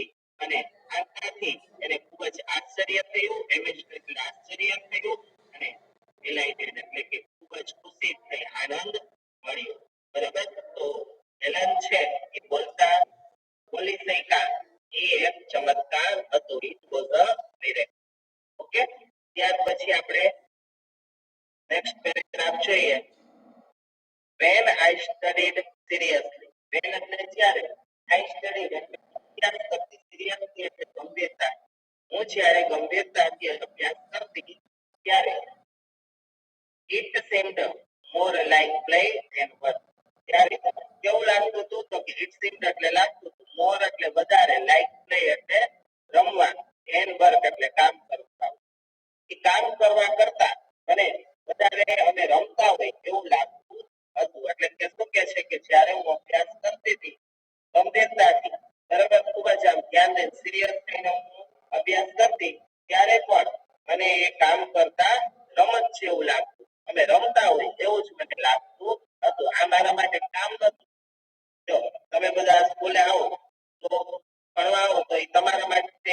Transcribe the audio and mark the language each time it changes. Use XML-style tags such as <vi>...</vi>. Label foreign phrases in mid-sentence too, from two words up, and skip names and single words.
<gu>અને આનાથી એને ખૂબ જ આશ્ચર્ય થયું. એટલે આશ્ચર્ય થયું અને delighted એટલે કે ખૂબ જ ખુશી થઈ, આનંદ મળ્યો. બરાબર? તો એલન છે એ બોલી શક્યા એ એક ચમત્કાર હતો.</gu> <en>It was a miracle.</en> <gu>ઓકે? ત્યાર પછી આપણે નેક્સ્ટ પેરેગ્રાફ જોઈએ.</gu> <en>When I studied seriously.</en> <gu>when એટલે જ્યારે</gu> <en>I studied</en> <gu>એટલે અભ્યાસ કરતી, seriously એટલે ગંભીરતા. હું જ્યારે ગંભીરતાથી અભ્યાસ કરતી ત્યારે</gu> <en>it seemed more like play than work.</en> <gu>ત્યારે કેવું લાગતું હતું તો કે</gu> <en>it seemed</en> <gu>એટલે લાગતું હતું more એટલે વધારે</gu> <en>like play</en> <gu>એટલે રમવાનું and work એટલે કામ કરતા એ કામ કરવા કરતા અને વધારે અમે રમતા હોય એવું લાગતું હતું એટલે કે શું કહે છે કે જ્યારે હું અભ્યાસ કરતી હતી ગંભીરતાથી બરાબર ખૂબ જ આમ ધ્યાન સિરિયસ થઈને હું અભ્યાસ કરતી ત્યારે પણ મને એ કામ કરતા રમત જેવું લાગતું અમે રમતા હોય એવું જ મને લાગતું હતું આ મારા માટે કામ નતું જો તમે બધા સ્કૂલે આવો તો ભણવા આવો તો એ તમારા માટે</gu>